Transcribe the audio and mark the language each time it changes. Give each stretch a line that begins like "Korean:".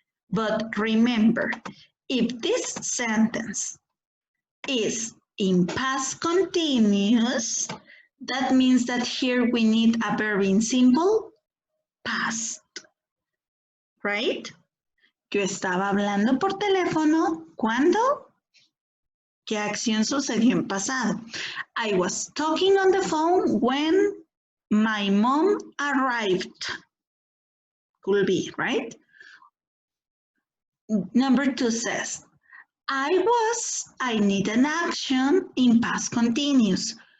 English: But remember, if this sentence is in past continuous, that means that here we need a verb in simple past, right?
Spanish: Yo estaba hablando por teléfono, ¿cuándo? ¿Qué acción sucedió en pasado?
English: I was talking on the phone when my mom arrived. Could be, right? Number 2 says, I need an action in past continuous.